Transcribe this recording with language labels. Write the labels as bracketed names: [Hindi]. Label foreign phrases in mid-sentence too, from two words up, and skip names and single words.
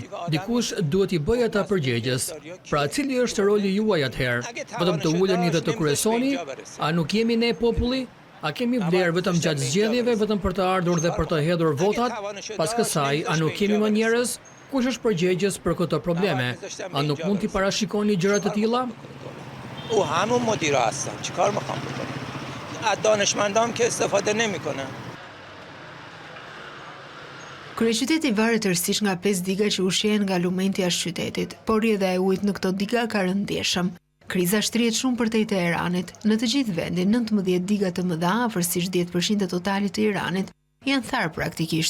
[Albanian] Dikush duhet i bëj ata përgjegjës. Pra cili është roli juaj atëherë? Vetëm të uleni dhe të kryesoni? A nuk jemi ne populli? A kemi vlerë vetëm gjatë zgjedhjeve, vetëm për të ardhur dhe për të hedhur votat? Pas kësaj, a nuk kemi më njerëz? Kush është përgjegjës për këto probleme? A nuk mund t'i parashikoni gjëra të tilla? [Persian] او همون مدیرا هستن چیکار میخوام بکنم از دانشمندام که استفاده نمیکنن [Albanian] Kryeqyteti varet tërësisht nga 5 diga që ushqehen nga alumenti jashtë qytetit, por rrjedha e ujit në këto diga ka rënë ndjeshëm. Kriza shtrihet shumë përtej Teheranit. Në të gjithë vendin, 19 diga të mëdha, afërsisht 10% e totalit të Iranit, janë tharë praktikisht.